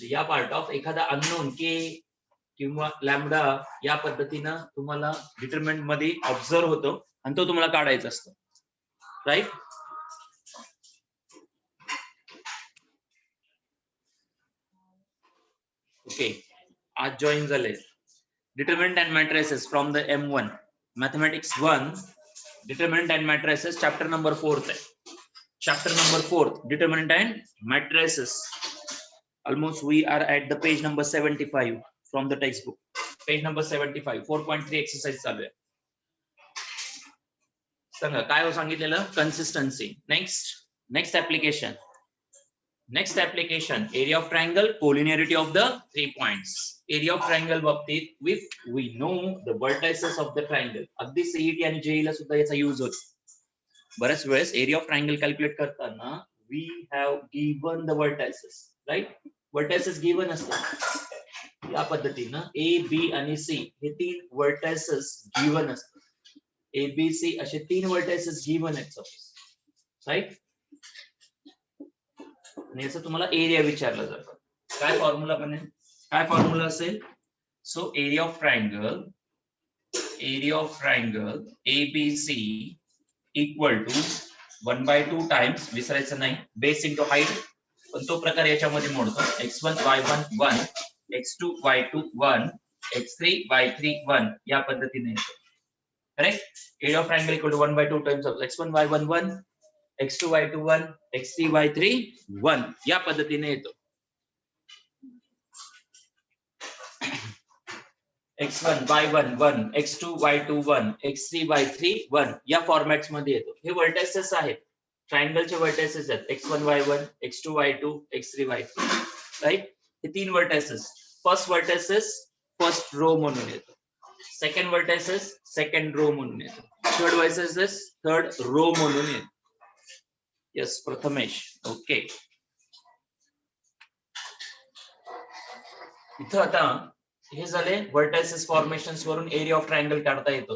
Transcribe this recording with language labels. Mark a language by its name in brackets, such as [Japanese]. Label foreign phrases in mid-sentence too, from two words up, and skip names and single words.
[Marathi] या [English] part of [Marathi] एखादा अननोन के किंवा लॅम्बडा या पद्धतीनं तुम्हाला डिटरमिनंट मध्ये ऑब्झर्व होतो आणि तो तुम्हाला काढायचा असतो. [English] Right. Okay [Marathi] आज जॉईन झाले. [English] Determinant and matrices from the M1 Mathematics 1. Determinant and matrices chapter number 4th hai. Chapter number 4th determinant and matrices. Almost we are at the page number 75 from the textbook. Page number 75. 4.3 exercise [Marathi] चालू आहे. सांगा काय हो सांगितलेलं? [English] Consistency. Next application. Next application, area of triangle, collinearity of the 3 points. Area of triangle बाबतीत if we know the vertices of the triangle. [Marathi] अगदी CET आणि JEE ला सुद्धा याचा यूज होतो. बऱ्याच वेळेस [English] area of triangle calculate [Marathi] करताना [English] we have given the vertices, right? Vertices given [Marathi] असतात. या पद्धतीनं A, B आणि C हे 3 [English] vertices given [Marathi] असतात. A, B, C असे 3 [English] vertices given [Marathi] आहेत सपोज. राईट. आणि याचं तुम्हाला एरिया विचारलं जातं. काय फॉर्म्युला बनेल? काय फॉर्म्युला असेल? [English] so area of triangle ABC equal to 1/2 times, [Marathi] विसरायचं नाही, [English] base into height. [Marathi] पण तो प्रकार याच्यामध्ये मोडतो. x1 y1 1, x2 y2 1, x3 y3 1 या पद्धतीने येतो. [English] correct. area of triangle equal to 1/2 times of x1 y1 1, x2 y2 1, x3 y3 1 [Marathi] या पद्धतीने येतो. x1 y1 1, x2 y2 1, x3 y3 1 या फॉर्मॅट्स मध्ये येतो. हे व्हर्टायसेस आहेत. ट्रायंगलचे व्हर्टायसेस आहेत. x1 y1, x2 y2, x3 y3. राईट. हे 3 व्हर्टायसेस. [English] first vertices first row [Marathi] म्हणून येतो. [English] second vertices second row [Marathi] म्हणून येतो. [English] third vertices third row [Marathi] म्हणून येतो. [English] यस प्रथमेश. ओके. [Marathi] इथं आता हे झाले [English] vertices formations [Marathi] वरून [English] area of triangle [Marathi] काढता येतो.